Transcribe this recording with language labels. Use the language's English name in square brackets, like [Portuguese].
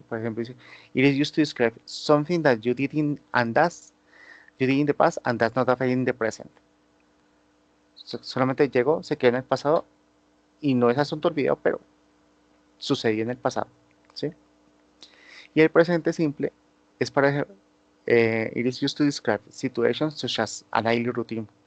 [English] Por ejemplo, dice, it is used to describe something that you did in the past and does not affect in the present. [Spanish] Solamente llegó, se quedó en el pasado y no es asunto olvidado, pero sucedió en el pasado. ¿Sí? [English] Y el presente simple es para, it is used to describe situations such as a daily routine.